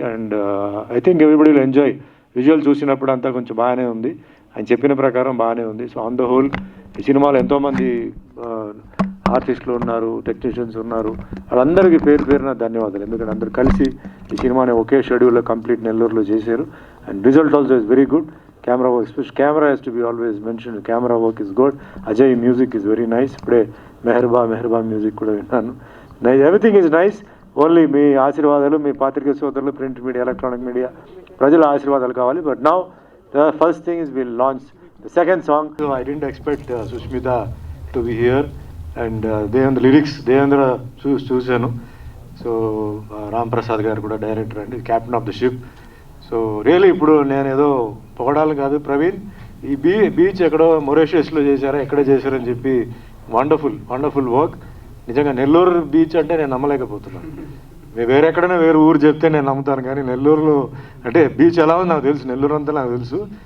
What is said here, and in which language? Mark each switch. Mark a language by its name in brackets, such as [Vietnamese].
[English] And I think everybody will enjoy. [Telugu] Visual చూసినప్పుడు అంతా కొంచెం బాగానే ఉంది, ఆయన చెప్పిన ప్రకారం బాగానే ఉంది. [English] so on the whole [Telugu] ఈ సినిమాలో ఎంతోమంది ఆర్టిస్టులు ఉన్నారు, టెక్నీషియన్స్ ఉన్నారు, వాళ్ళందరికీ పేరు పేరున ధన్యవాదాలు. ఎందుకంటే అందరూ కలిసి ఈ సినిమాని ఒకే షెడ్యూల్లో కంప్లీట్ నెల్లూరులో చేశారు. [English] And result also is very good. Camera work, especially camera has to be always mentioned. Camera work is good. Ajay music is very nice. Today Meherba music [Telugu] kuda vinnanu. [English] Nice, everything is nice. Only me [Telugu] ఆశీర్వాదాలు, మీ పాత్రికేయ సోదరులు, print media, electronic media ప్రజల ఆశీర్వాదాలు కావాలి. [English] But now the first thing is we'll launch the second song. So I didn't expect Sushmita to be here and Devendra lyrics Devendra [Telugu] చూశాను. So Ram Prasad గారు కూడా director అండి, [English] Captain of the ship. [Telugu] So really ఇప్పుడు నేను ఏదో పొగడాలి కాదు, ప్రవీణ్ ఈ beach ఎక్కడో మొరేషియస్లో చేశారా, ఎక్కడ చేశారని చెప్పి వండర్ఫుల్ వర్క్. నిజంగా నెల్లూరు బీచ్ అంటే నేను నమ్మలేకపోతున్నాను. వేరెక్కడైనా వేరే ఊరు చెప్తే నేను నమ్ముతాను, కానీ నెల్లూరులో అంటే బీచ్ ఎలా ఉంది నాకు తెలుసు, నెల్లూరు అంతా నాకు తెలుసు.